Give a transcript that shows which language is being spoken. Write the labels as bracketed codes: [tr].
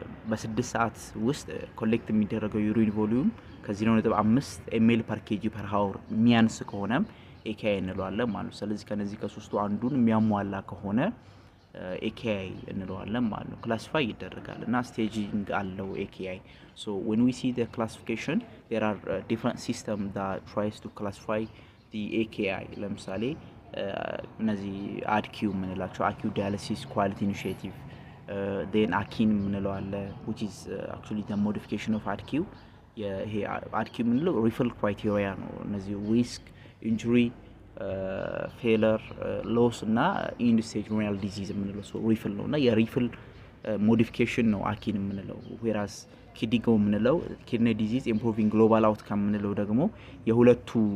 [am] በ6 ሰዓት ውስጥ ኮሌክት የሚደረገው urine volume ከ0.5 ml per kg per hour የሚያንስ ከሆነም AKI እንለዋለን ማለት ነው። ስለዚህ ከነዚህ ከሶስቱ አንዱን የሚያሟላ ከሆነ AKI እንለዋለን ማለት ነው። ክላሲፋይ ይደረጋል እና ስቴጂንግ አለው AKI. [en] so when we see the classification there are different system that tries to classify the AKI. [am] ለምሳሌ እነዚህ ADQ የምንላቸው acute dialysis quality initiative, then AKIN የምንለው አለ [en] which is actually the modification of ADQ. [am] ይሄ ADQ የምንለው refill criteria ነው። እነዚህ risk, injury, failure, loss እና end stage renal disease የምንለው so refill ነው እና የሪፊል modification ነው AKIN የምንለው። whereas KDIGO የምንለው kidney disease improving global outcome የምንለው ደግሞ የሁለቱ